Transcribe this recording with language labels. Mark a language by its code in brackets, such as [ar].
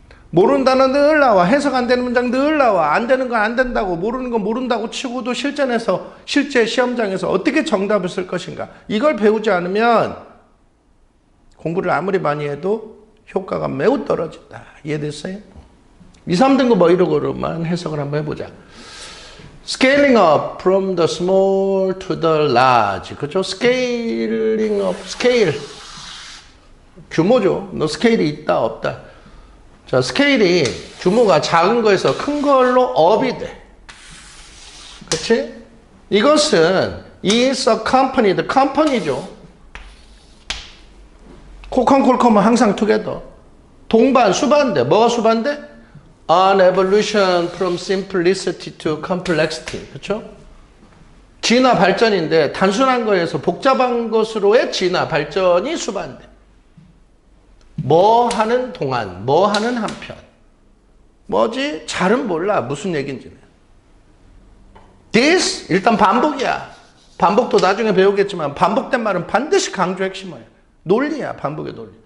[ko] 모르는 단어 늘 나와. 해석 안 되는 문장 늘 나와. 안 되는 건 안 된다고, 모르는 건 모른다고 치고도 실제 시험장에서 어떻게 정답을 쓸 것인가. 이걸 배우지 않으면 공부를 아무리 많이 해도 효과가 매우 떨어진다. 이해됐어요? 2, 3등급 어휘력으로만 해석을 한번 해보자. [en] Scaling up from the small to the large. [ko] 그죠? Scaling up, scale. 규모죠. 너 스케일이 있다, 없다. 자, 스케일이 규모가 작은 거에서 큰 걸로 업이 돼. 그치? 이것은 [en] is accompanied, [ko] company죠. 콜컴은 항상 together. 동반, 수반대. 뭐가 수반대? [en] An evolution from simplicity to complexity. [ko] 그렇죠? 진화 발전인데 단순한 거에서 복잡한 것으로의 진화 발전이 수반대. 뭐 하는 동안, 뭐 하는 한편. 뭐지? 잘은 몰라. 무슨 얘기인지는. This 일단 반복이야. 반복도 나중에 배우겠지만 반복된 말은 반드시 강조 핵심어야. 논리야. 반복의 논리.